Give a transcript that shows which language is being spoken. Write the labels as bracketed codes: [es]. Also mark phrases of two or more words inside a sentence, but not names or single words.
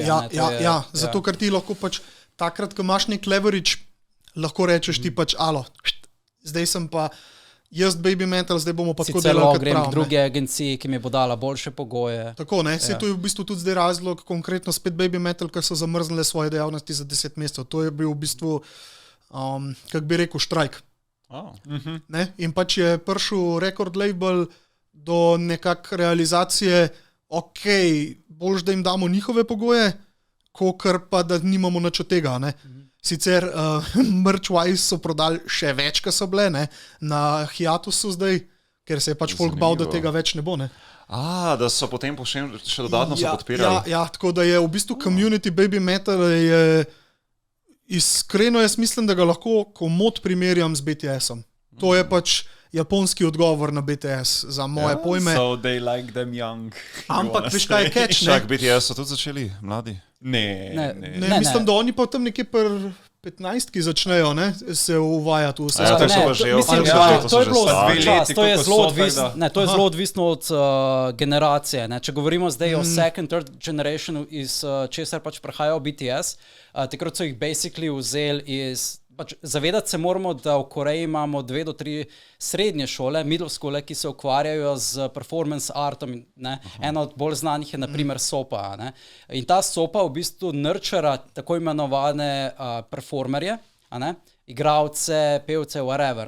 [sl] Zato, ker ti lahko pač takrat, ko imaš nek leverage, lahko rečeš ti pač, zdaj sem pa jaz Baby Metal, zdaj bomo pa tako delali kot prav. Sicer grem k druge agenciji, ki mi bo dala boljše pogoje. Tako, to je v bistvu tudi zdaj razlog, konkretno spet Baby Metal, ker so zamrznile svoje dejavnosti za 10 mesecev. To je bil v bistvu, kako bi rekel, štrajk. In pač je prišel [en] record label [sl] do nekak realizacije, boljš, da jim damo njihove pogoje, kakor pa, da nimamo nič od tega. Sicer merch-wise so prodali še več, ko so bile, na hiatusu zdaj, ker se je pač folk bal, da tega več ne bo. Da so potem še dodatno se podpirali. Tako da je v bistvu community Baby Metal je iskreno, jaz mislim, da ga lahko komod primerjam z BTS-om. To je pač japonski odgovor na BTS za moje pojme. [en] So they like them young. [sl] Ampak veš kaj je catch, Čak, BTS so tudi začeli mladi? Ne, mislim, da oni pa tam nekje 15, ki začnejo, ne, se uvajati vse. Ja, to so pa že to je bilo leti, to je koliko zelo so, odvisno, tako da. ne, to je zelo odvisno od generacije. Ne. Če govorimo zdaj o [en] second, third generation, [sl] iz česar pač prihajajo BTS, takrat so jih basically vzeli iz. Pač zavedati se moramo, da v Koreji imamo 2 do 3 srednje šole, middle šole, ki se ukvarjajo z performance artom. Ena od bolj znanih je naprimer SOPA. Ne? In ta SOPA v bistvu nurtura tako imenovane performerje, igralce, pevce, whatever.